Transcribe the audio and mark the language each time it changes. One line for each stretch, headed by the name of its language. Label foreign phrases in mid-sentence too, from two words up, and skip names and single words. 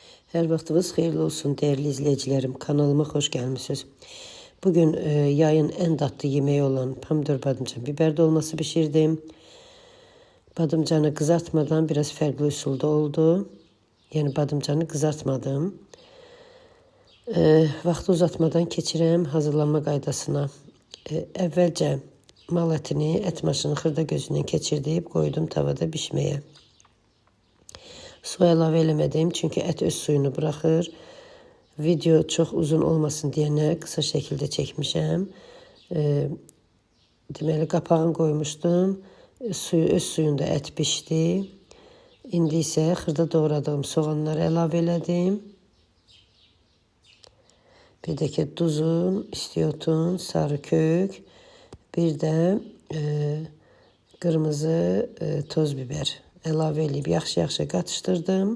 Azerbaijani: Hər vaxtınız xeyirli olsun
Turkish: değerli izleyicilerim. Kanalıma hoş gelmişsiniz. Bugün yayın en tatlı yemeği olan pomidor badımcan biber dolması pişirdim. Badımcanı kızartmadan biraz farklı usulda oldu. Yani badımcanı kızartmadım.
Azerbaijani: Vaxtı uzatmadan keçirəm hazırlanma qaydasına. Əvvəlcə mal ətini et maşını xırda gözündən keçirdib
Turkish: koydum tavada
Azerbaijani: pişməyə. Su əlavə eləmədim çünkü et öz
Turkish: suyunu bırakır. Video çok uzun olmasın diye kısa şekilde çekmişəm.
Azerbaijani: Deməli qapağını koymuştum. Öz suyunda et pişti. İndi isə xırda doğradığım soğanları əlavə elədim. Bir də ki tuzun, istiyotun, sarı kök, bir də
Turkish: kırmızı toz biber
Azerbaijani: əlavə edib yaxşı-yaxşı qatışdırdım.